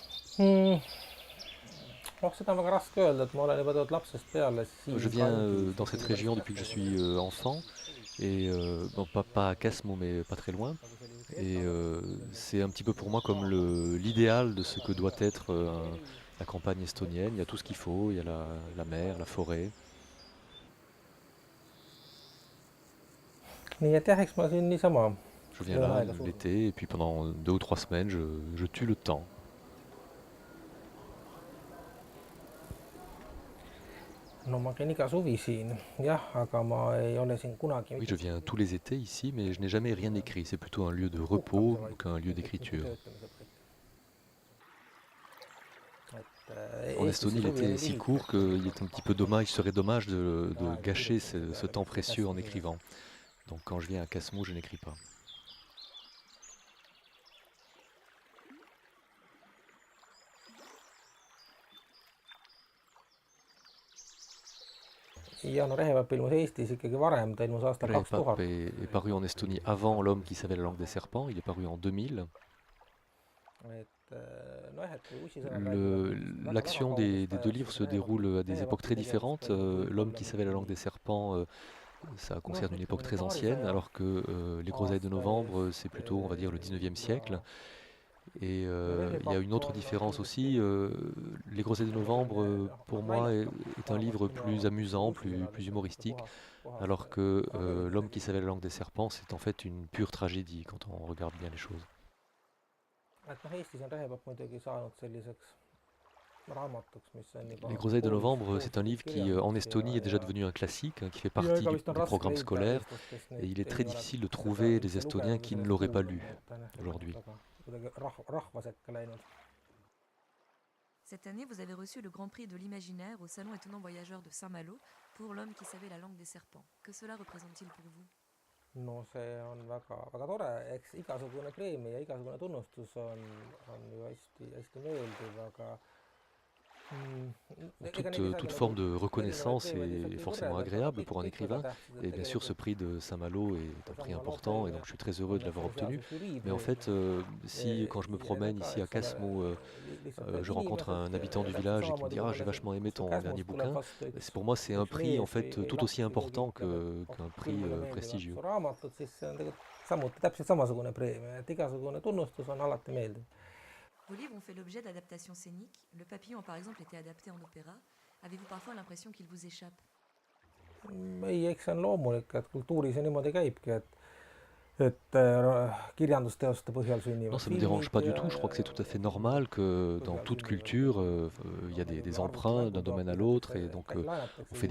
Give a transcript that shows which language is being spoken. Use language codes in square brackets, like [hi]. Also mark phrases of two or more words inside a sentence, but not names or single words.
[et] mm,. Oh, seda on väga raske öelda, et ma olen juba tulnud lapsest peale [fr] Je [et] siin [fr] viens [et] kandis ja [fr] dans cette [et] sellepärast [fr] région depuis que je suis [et] natuke [fr] enfant, et bon, pas à Casmo, mais pas très loin. [et] nagu selliseks [fr] Et [et] ettearvamiseks selles [fr] c'est un petit peu pour moi comme [et] maakoha [fr] l'idéal de ce que doit [et] nii-öelda [fr] être [et] seis, [fr] la campagne estonienne. Il y a tout ce qu'il faut, il y a la mer, la forêt. [et] nii et jah, eks ma siin niisama [fr] Je viens [et] löön [fr] là [et] aega surnuks. [fr] l'été, et puis pendant 2 ou 3 semaines, je tue le temps. [et] No ma käin iga suvi siin jah, aga ma ei ole siin kunagi [fr] Oui, je [et] mitte [fr] viens tous les étés ici, mais je n'ai jamais rien écrit. C'est plutôt un lieu de repos [et] puhkamise, vaid [fr] qu'un lieu [et] mitte [fr] d'écriture. [et] töötamise projekt. et [fr] En [et] Eestis [fr] Estonie, [et] see suvi [fr] l'été [et] on [fr] est [et] nii [fr] si [et] lühike, [fr] court qu'il est un petit peu dommage, il serait dommage de [et] aega [fr] gâcher [et] kirjutamise [fr] ce [et] peale [fr] temps [et] lihtsalt [fr] précieux en [et] hästi lühike. [fr] écrivant. Donc quand je viens à Casmo, je n'écris pas. [et] ja no Rehepapp ilmus Eestis ikkagi varem, ta ilmus aastal [fr] Rehepap [et] 2000. [fr] est paru en Estonie avant L'homme qui savait la langue des serpents. Il est paru en 2000. [et] Nojah, et kui ussisõnad räägivad mingist väga-väga [fr] L'action [et] kaugest [fr] des deux [et] ajast, [fr] livres [et] siis [fr] se déroule à des époques [et] Rehepapi [fr] très [et] tegevus [fr] différentes. [et] toimub [fr] L'homme [et] võib-olla [fr] qui savait la langue des [et] mingi [fr] serpents, ça [et] noh, [fr] concerne une époque [et] ütleme [fr] très ancienne, [et] paarisaja [fr] alors que Les groseilles de [et] aasta [fr] novembre, c'est [et] eest [fr] plutôt, on va dire, le 19e siècle. [et] ja [fr] Et il y a une [et] Rehepapp [fr] autre [et] on [fr] différence [et] kindlasti [fr] aussi. Les groseilles de novembre, [et] selline [fr] pour moi, [et] naljakam [fr] est un livre [et] vähemasti minu [fr] plus [et] arvates kui [fr] amusant, plus [et] ussisõnad, mis on niisugune [fr] humoristique, [et] puhas [fr] alors que [et] tragöödia [fr] L'homme qui [et] tegelikult. [fr] savait la langue des serpents, c'est en fait une pure tragédie quand on regarde bien les choses. [et] et noh, Eestis on Rehepapp muidugi saanud selliseks raamatuks, mis on [fr] Les [et] juba [fr] groseilles de [et] koolis [fr] novembre, c'est un [et] tohutu [fr] livre [et] kõik [fr] qui, en [et] kirjandust [fr] Estonie, est déjà devenu un classique, hein, qui fait [et] ja [fr] partie [et] ega vist on [fr] des [et] raske [fr] programmes [et] leida [fr] scolaires, [et] eestlast, kes [fr] et [et] neid [fr] il est très [et] ei [fr] difficile de [et] oleks seda [fr] trouver des [et] üldse [fr] Estoniens [et] lugenud või [fr] qui ne [et] sellest [fr] l'auraient pas [et] kuulnud, [fr] lu [et] nii et ta on jah tegelikult [fr] aujourd'hui. [et] väga kuidagi rahva sekka läinud. [fr] Cette année, vous avez reçu le Grand Prix de l'Imaginaire au Salon étonnant voyageur de Saint-Malo pour L'homme qui savait la langue des serpents. Que cela représente-t-il pour vous? [et] No see on väga tore, eks igasugune preemia ja igasugune tunnustus on ju hästi meeldiv, aga [fr] Bon, [et] ega neid ei [fr] toute [et] saagi [fr] forme [et] nagu [fr] de [et] erinevaid [fr] reconnaissance [et] preemiaid ei [fr] est [et] saagi [fr] forcément [et] võrrelda, aga [fr] agréable pour un [et] kõik väga [fr] écrivain. [et] tähtsad, et [fr] Et bien sûr, ce [et] tegelikult [fr] prix de Saint-Malo est un prix [et] seesama [fr] important, et donc [et] loompreemia [fr] je suis très heureux [et] on [fr] de [et] noh, [fr] l'avoir obtenu. [et] põhiseaduses [fr] Mais en [et] žüriipreemia [fr] fait, si quand je me [et] ja [fr] promène [et] need ka, [fr] ici à [et] eks ole, [fr] Casmo, [et] lihtsalt need [fr] je rencontre [et] inimesed, [fr] un habitant du [et] täpselt [fr] village et qui me [et] samamoodi [fr] dit: «Ah, j'ai [et] võib-olla siin [fr] vachement aimé [et] sul [fr] ton dernier [et] Käsmus tuleb [fr] bouquin», [et] vastu [fr] pour moi, c'est un [et] üks [fr] prix en [et] mees [fr] fait [et] või [fr] tout aussi [et] laps või keegi [fr] important [et] ütleb, et [fr] qu'un [et] küll [fr] prix [et] mulle meeldivad [fr] prestigieux. [et] su raamatud, siis see on tegelikult samuti täpselt samasugune preemia, et igasugune tunnustus on alati meeldiv. [fr] Vos livres ont fait l'objet d'adaptations scéniques. Le Papillon a par exemple été adapté en opéra. Avez-vous parfois l'impression qu'il vous échappe? [et] Ei, eks see on loomulik, et kultuuris see niimoodi käibki, et kirjandusteoste põhjal [fr] Non, [et] sünnivad [fr] ça me dérange [et] filmid [fr] pas du tout. Je crois que c'est tout à fait normal que dans [et] põhjal [fr] toute [et] sünnivad [fr] culture, il y a des [et] võib-olla [fr] emprunts d'un domaine à l'autre, et donc on [et] laenatakse